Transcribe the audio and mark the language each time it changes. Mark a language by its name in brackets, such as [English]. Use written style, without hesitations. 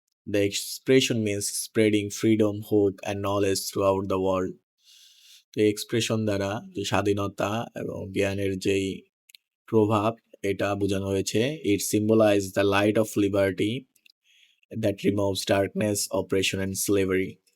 [English] The expression means spreading freedom, hope and knowledge throughout the world. [Bangla] তো expression দ্বারা যে স্বাধীনতা এবং জ্ঞানের যেই প্রভাব এটা বোঝানো হয়েছে। [English] It symbolizes the light of liberty that removes darkness, oppression and slavery.